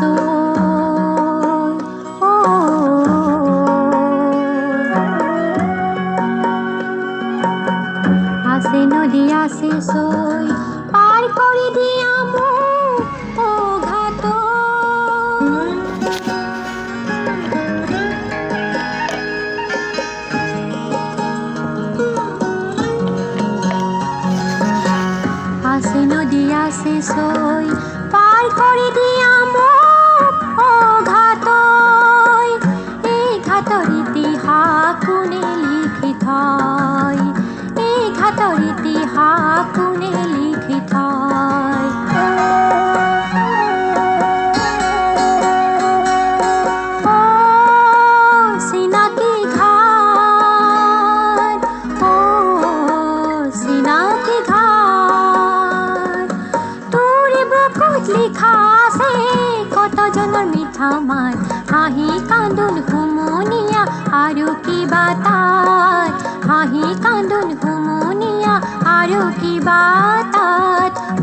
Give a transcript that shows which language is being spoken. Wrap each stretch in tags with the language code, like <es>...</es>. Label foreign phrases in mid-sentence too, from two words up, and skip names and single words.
<rkt>আছে নদী আছে সই পার করে দিয়া মোক ও ঘাট আছে নদী আছে সই পার করে দিয়া মোক ও ঘাট</rkt> <as>এই ঘাটৰ ইতিহাস কোনে লিখি থয় এই ঘাটৰ ইতিহাস কোনে লিখি থয় চিনাকি ঘাট চিনাকি ঘাট তোৰ বুকুত লিখা আছে কতজনৰ মিঠা মাত হাঁহি কান্দোন হুমুনিয়া আৰু কিবা তাত হাঁহি কান্দোন হুমুনিয়া আৰু কিবা তাত</as>